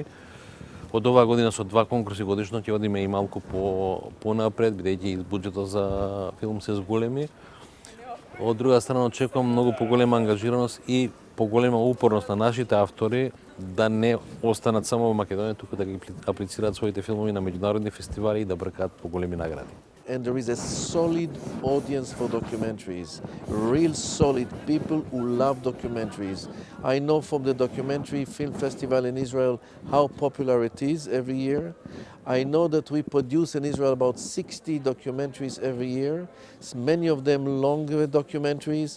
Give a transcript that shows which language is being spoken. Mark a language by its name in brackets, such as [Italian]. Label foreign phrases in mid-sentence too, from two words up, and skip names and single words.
[Macedonian] Од оваа година со 2 конкурси годишно ќе одиме и малку понапред, бидејќи буџетот за филм се зголеми. Од друга страна очекувам многу поголема ангажираност и поголема упорност на нашите автори да не останат само во Македонија, туку да ги аплицираат своите филмови на меѓународни фестивали и да бркаат поголеми награди. [English] And there is a solid audience for documentaries, real solid people who love documentaries. I know from the documentary film festival in Israel how popular it is every year. I know that we produce in Israel about 60 documentaries every year, many of them longer documentaries.